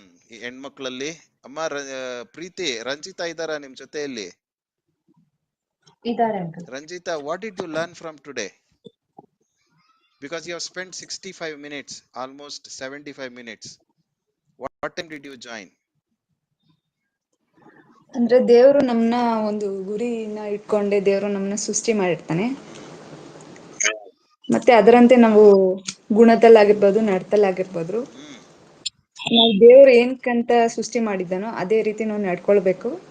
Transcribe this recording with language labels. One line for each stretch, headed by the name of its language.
Kannada: ಈ ಹೆಣ್ಮಕ್ಳಲ್ಲಿ ಅಮ್ಮ ಪ್ರೀತಿ, ರಂಜಿತಾ ಇದ್ದಾರಾ ನಿಮ್ ಜೊತೆಯಲ್ಲಿ? ಇದಾರೆ uncle.
English: Ranjita, what did you learn from today? Because you have spent 65 minutes, almost 75 minutes. What time did you join?
Kannada: ಅಂದ್ರೆ ದೇವರು ನಮ್ಮನ್ನ ಒಂದು ಗುರಿನ ಇಟ್ಕೊಂಡೆ ದೇವರು ನಮ್ಮನ್ನ ಸೃಷ್ಟಿ ಮಾಡಿರ್ತಾನೆ. ಮತ್ತೆ ಅದರಂತೆ ನಾವು ಗುಣದಲ್ಲಾಗಿರ್ಬೋದು, ನಡತಲ್ಲಾಗಿರ್ಬೋದು, ನಾವು ದೇವ್ರು ಏನಕ್ಕಂತ ಸೃಷ್ಟಿ ಮಾಡಿದ್ದಾನೋ ಅದೇ ರೀತಿ ನಾವು ನಡ್ಕೊಳ್ಬೇಕು.